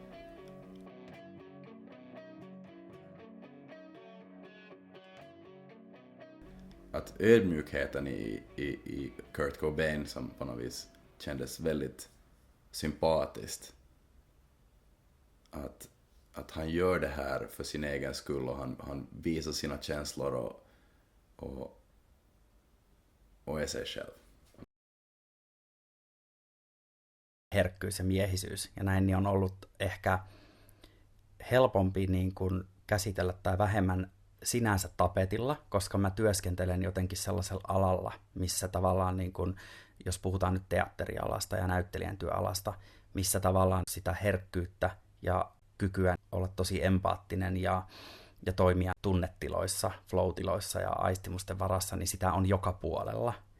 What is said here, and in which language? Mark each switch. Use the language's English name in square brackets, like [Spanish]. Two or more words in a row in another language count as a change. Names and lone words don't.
[Swedish] Att ödmjukheten i Kurt Cobain som på något vis kändes väldigt sympatiskt. Att han gör det här för sin egen skull och han visar sina känslor och är sig själv. [Finnish] Herkkyys ja miehisyys ja näin niin on ollut ehkä helpompi niin kuin käsitellä tai vähemmän sinänsä tapetilla, koska mä työskentelen jotenkin sellaisella alalla, missä tavallaan, niin kun, jos puhutaan nyt teatterialasta ja näyttelijän työalasta, missä tavallaan sitä herkkyyttä ja kykyä olla tosi empaattinen ja toimia tunnetiloissa, flow-tiloissa ja aistimusten varassa, niin sitä on joka puolella.